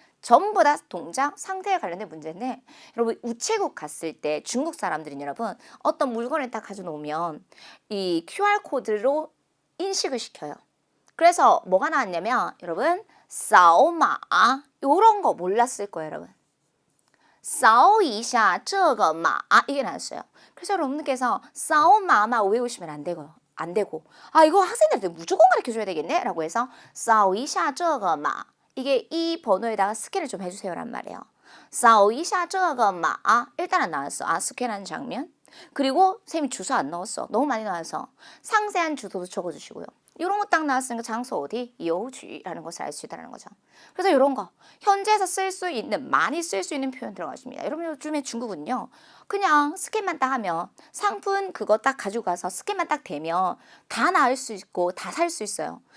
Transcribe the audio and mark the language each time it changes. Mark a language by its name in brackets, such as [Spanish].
[Korean] 전부 다 동작, 상태에 관련된 문제인데 여러분 우체국 갔을 때 중국 사람들은 여러분 어떤 물건을 딱 가져놓으면 이 QR코드로 인식을 시켜요. 그래서 뭐가 나왔냐면 여러분 싸오마 요런 거 몰랐을 거예요 여러분. [Chinese] 扫一下这个码 [Korean] 이게 나왔어요. 그래서 여러분들께서 扫码만 외우시면 안 되고 이거 학생들한테 무조건 가르쳐줘야 되겠네 라고 해서 [Chinese] 扫一下这个码 [Korean] 이게 이 번호에다가 스캔을 좀 해주세요란 말이에요. [Chinese] 扫一下这个码 [Korean] 일단은 나왔어. 스캔하는 장면. 그리고 쌤이 주소 안 넣었어. 너무 많이 나와서 상세한 주소도 적어주시고요. 이런 거 딱 나왔으니까 장소 어디? 요쥐라는 것을 알 수 있다는 거죠. 그래서 이런 거 현지에서 쓸 수 있는 많이 쓸 수 있는 표현 들어가십니다. 여러분 요즘에 중국은요. 그냥 스캔만 딱 하면 상품 그거 딱 가지고 가서 스캔만 딱 되면 다 나을 수 있고 다 살 수 있어요.